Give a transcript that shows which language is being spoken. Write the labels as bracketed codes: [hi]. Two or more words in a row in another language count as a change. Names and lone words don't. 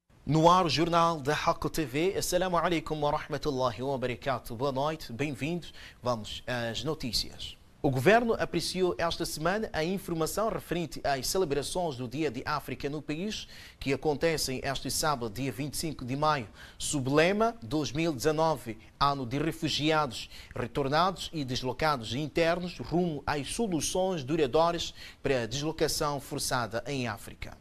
[pt] No ar, o jornal da Hako TV. [ar] السلام عليكم ورحمة الله وبركاته. [pt] Boa noite, bem-vindos. Vamos às notícias. O governo apreciou esta semana a informação referente às celebrações do Dia de África no país, que acontecem este sábado, dia 25 de maio, sob o lema 2019, Ano de Refugiados, Retornados e Deslocados Internos, rumo às soluções duradouras para a deslocação forçada em África.